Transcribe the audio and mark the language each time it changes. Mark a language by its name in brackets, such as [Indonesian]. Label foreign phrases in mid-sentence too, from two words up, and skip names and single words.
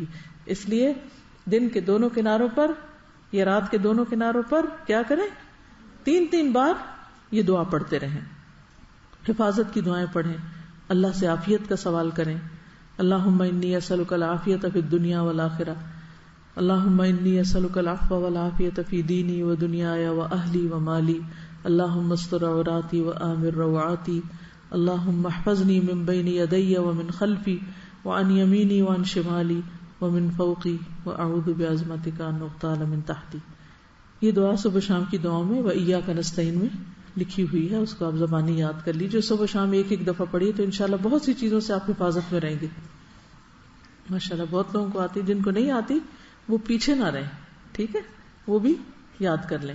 [Urdu] اس لیے دن کے دونوں کناروں پر یا رات کے دونوں کناروں پر کیا کریں؟ 3 بار یہ دعا پڑھتے رہیں. حفاظت کی دعائیں پڑھیں، اللہ سے عافیت کا سوال کریں. [Arabic] اللہم انی اسألک العافیۃ فی الدنیا والآخرہ، اللہم انی اسألک العفو والعافیۃ فی دینی و دنیای و اہلی و مالی، اللہم استر عوراتی و آمن روعاتی، اللہم احفظنی من بین یدی و من خلفی وعن یمینی وعن شمالی ومن فوقی واعوذ بعظمتک ان اغتال من تحتی. [Urdu] یہ دعا صبح شام کی دعاؤں میں وإیاک نستعین میں لکھی ہوئی ہے، اس کو آپ زبانی یاد کر لیجیے. صبح شام ایک دفعہ پڑھیے تو انشاءاللہ بہت سی چیزوں سے آپ حفاظت میں رہیں گے. ماشاءاللہ بہت لوگوں کو آتی، جن کو نہیں آتی وہ پیچھے نہ رہیں، ٹھیک ہے، وہ بھی یاد کر لیں.